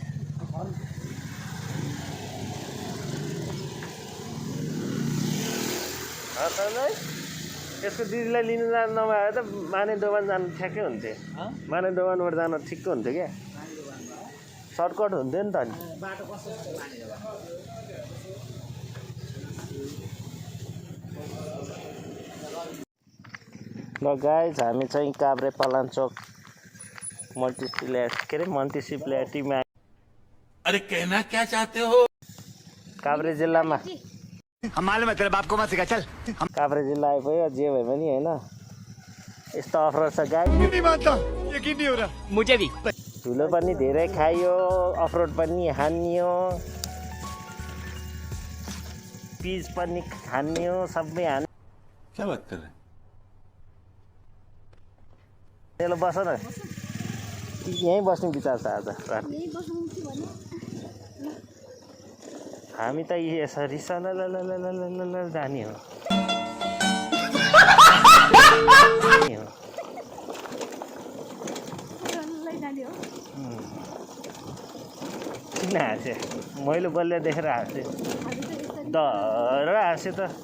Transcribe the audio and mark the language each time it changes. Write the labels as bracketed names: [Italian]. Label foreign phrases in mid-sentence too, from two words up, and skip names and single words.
[Nepali] यसको दिदीलाई लिनु जानु नभए त माने दोकान जानु ठ्याक्कै हुन्थ्यो माने दोकानबाट जानु ठिक्क हुन्थ्यो क्या सर्टकट हुन्थ्यो नि त नि ल गाइज हामी चाहिँ काभ्रे पलाञ्चोक म्युनिसिपालिटीमा [Hindi] अरे कहना क्या चाहते हो [Nepali] काभ्रे जिल्लामा [Hindi] हम मालूम है तेरे बाप को मत सिखा चल [Nepali] काभ्रे जिल्ला आइपुग्यो जे भए पनि होइन यस्तो अफर छ गाई [Hindi] नहीं मानता यकीन नहीं हो रहा मुझे भी [Nepali] धुलो पनि धेरै खाइयो अफरोड पनि हानियो पिज पनि खानियो सबै हान्यो [Hindi] क्या बात कर रहे हैं [Nepali] त्यसले बस न यहीँ बस्ने विचार छ आज हामी त यसरी सललललललल जाने हो किन हाँसे मैले बल्ल देखेर हाँसेँ डर हाँसेँ त